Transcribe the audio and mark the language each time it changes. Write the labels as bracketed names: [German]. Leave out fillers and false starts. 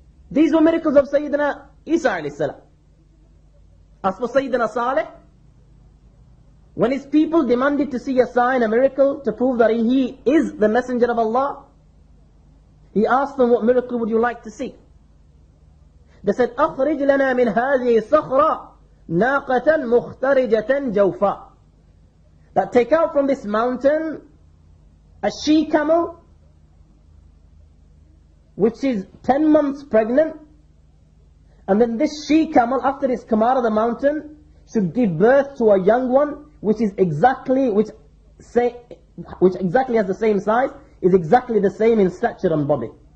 [English] These were miracles of Sayyidina Isa alayhi salam. As for Sayyidina Saleh, when his people demanded to see a sign, a miracle, to prove that he is the messenger of Allah, he asked them, what miracle would you like to see? They said, [Arabic] أخرج لنا من هذه الصخرة ناقة مخترجة جوفاء. [English] That take out from this mountain a she-camel which is 10 months pregnant, and then this she-camel, after it's come out of the mountain, should give birth to a young one which exactly has the same size, is exactly the same in stature and body.